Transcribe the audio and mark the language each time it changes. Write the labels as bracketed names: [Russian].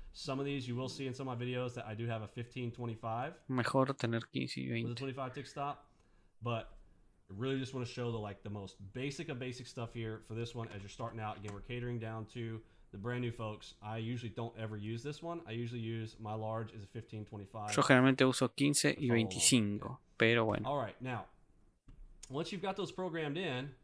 [English] Some of these you will see in some of my videos that I do have a 15, 25 [Spanish] mejor tener 15 y [English] with a 25 tick stop, but I really just want to show the most basic of basic stuff here for this one as you're starting out. Again, we're catering down to the brand new folks. I usually don't ever use this one. I usually use my large is a 15, 25. [Spanish] Yo generalmente uso 15 y 25, pero bueno. [English] All right, now once you've got those programmed in,